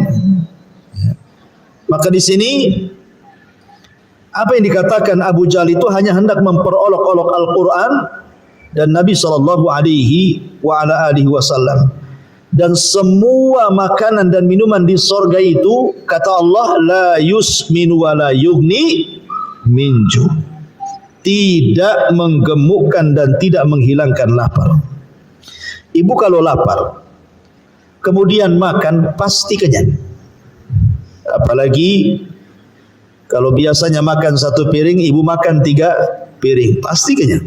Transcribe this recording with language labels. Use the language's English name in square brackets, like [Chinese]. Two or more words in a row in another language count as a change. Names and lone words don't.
[Indonesian] Maka di sini apa yang dikatakan Abu Jahal itu hanya hendak memperolok-olok Al-Quran dan Nabi SAW. Dan semua makanan dan minuman di sorga itu, kata Allah, [Arabic] لا يسمن ولا يغني منجو. [Indonesian] Tidak menggemukkan dan tidak menghilangkan lapar. Ibu kalau lapar, kemudian makan, pasti kenyang. Apalagi kalau biasanya makan satu piring, ibu makan 3 piring, pasti kenyang.